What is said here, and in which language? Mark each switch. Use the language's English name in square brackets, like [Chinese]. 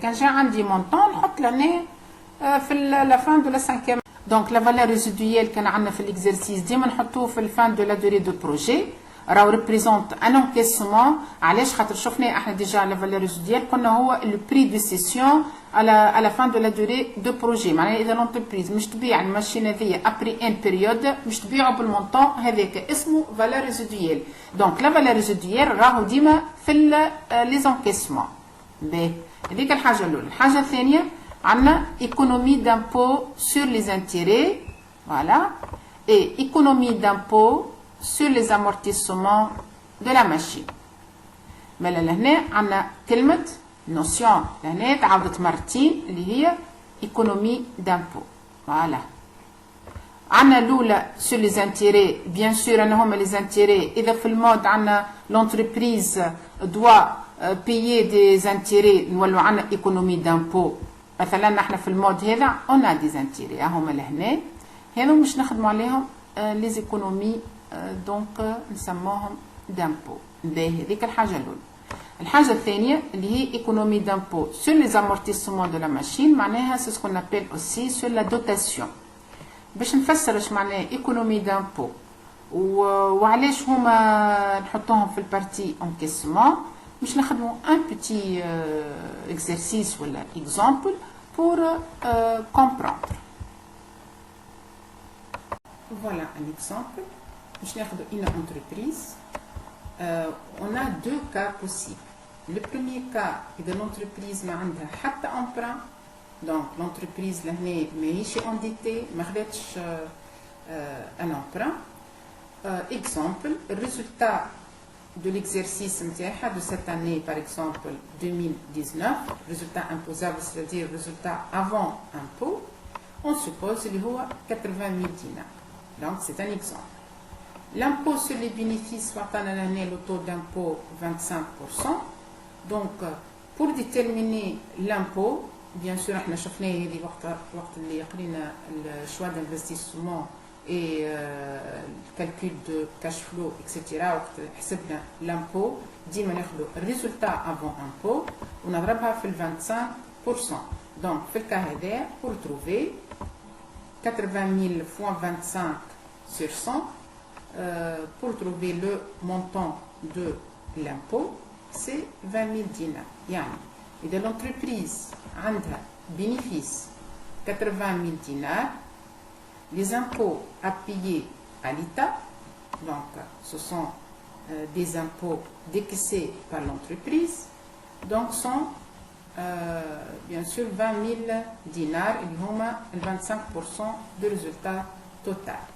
[Arabic] كان جا عندي [French] montant نحط l'année في la fin de la 5e. donc la valeur résiduelle [Arabic] كان عندنا في [French] l'exercice [Arabic] ديما نحطوه في [French] fin de la durée de projet راهو représente un encaissement. [Arabic] علاش خاطر شفنا احنا ديجا [French] la valeur résiduelle قلنا هو le prix de cession à la fin de la durée de projet. [Arabic] معناها اذا l'entreprise مش تبيع الماشين هذيا [French] après une période [Arabic] مش تبيعه بالمونطون هذاك اسمه valeur résiduelle. [French] donc la valeur résiduelle راهو ديما في les encaissements. [Arabic] باهي هذيك الحاجه الاولى. الحاجه الثانيه عندنا [French] économie d'impôt sur les intérêts voilà et économie d'impôt sur les amortissements de la machine. [Arabic] mais لهنا عندنا كلمة notion لهنا تعاودت مرتين اللي هي [French] économie d'impôt. voilà عندنا الأولى sur les intérêts bien sûr أن هما les intérêts. [Arabic] إذا في المود عندنا [French] l'entreprise doit payer des intérêts نولوا عندنا économie d'impôt. [Arabic] مثلا نحن في المود هذا [French] on a des intérêts [Arabic] هما لهنا هذو مش نخدموا عليهم les économies donc نسموهم d'impôt. باهي هذيك الحاجة الأولى. الحاجة الثانية اللي هي [French] économie d'impôt sur les amortissements de la machine معناها c'est ce qu'on appelle aussi sur la dotation. [Arabic] باش نفسر اش معناها économie d'impôt وعلاش هما نحطوهم في البارتي encaissement باش نخدموا [French] un petit exercice [Arabic] ولا exemple [French] pour comprendre. voilà un exemple. [Arabic] باش ناخذ [French] une entreprise. on a deux cas possibles. le premier cas إذا l'entreprise [Arabic] ما عندها حتى [French] emprunt donc l'entreprise [Arabic] لهنا ماهيش [French] endettée ما خداتش un emprunt. exemple le résultat de l'exercice [Arabic] نتاعها [French] de cette année par exemple 2019 résultat imposable c'est-à-dire résultat avant impôt on suppose اللي هو 80 000 dinars. donc c'est un exemple. l'impôt sur les bénéfices [Arabic] وعطانا لهنا [French] le taux d'impôt 25%. donc pour déterminer l'impôt bien sûr [Arabic] احنا شفناه هذه وقت اللي قرينا الشوا [French] d'investissement et le calcul de cash flow, etc. [Arabic] وقت حسبنا l'impôt ديما ناخذوا الريزولتا [French] avant impôt [Arabic] ونضربها في 25%. [French] Donc [Arabic] في الكا هذا [French] pour trouver 80 000 fois 25 sur 100 pour trouver le montant de l'impôt c'est 20 000 dinars. يعني إذا l'entreprise عندها bénéfice 80 000 dinars, les impôts à payer à l'État, donc ce sont des impôts décaissés par l'entreprise, donc sont bien sûr 20 000 dinars, ils ont le 25% du résultat total.